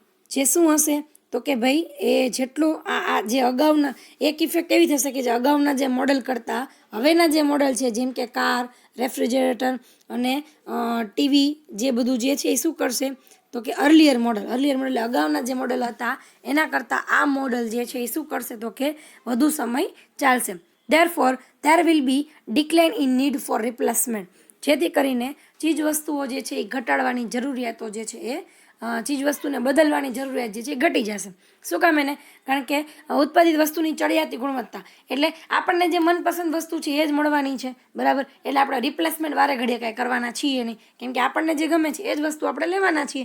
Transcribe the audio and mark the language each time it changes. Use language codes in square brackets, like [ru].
[gu] જે શું હશે તો કે ભાઈ એ જેટલું આ જે અગાઉના એક ઇફેક્ટ એવી થશે કે જે અગાઉના જે મોડલ કરતાં હવેના જે મોડલ છે જેમ કે કાર, રેફ્રિજરેટર અને ટીવી જે બધું જે છે એ શું કરશે તો કે [en] earlier model [gu] એટલે અગાઉના જે મોડલ હતા એના કરતાં આ મોડલ જે છે એ શું કરશે તો કે વધુ સમય ચાલશે. [en] Therefore, there will be decline in need for replacement. [gu] જેથી કરીને ચીજ વસ્તુઓ જે છે એ ઘટાડવાની જરૂરિયાતો જે છે એ ચીજ વસ્તુને બદલવાની જરૂરિયાત જે છે એ ઘટી જશે. શું કામ એને? કારણ કે ઉત્પાદિત વસ્તુની ચડિયાતી ગુણવત્તા એટલે આપણને જે મનપસંદ વસ્તુ છે એ જ મળવાની છે. બરાબર. એટલે આપણે રિપ્લેસમેન્ટ વારે ઘડીએ કાંઈ કરવાના છીએ નહીં, કેમ કે આપણને જે ગમે છે એ જ વસ્તુ આપણે લેવાના છીએ.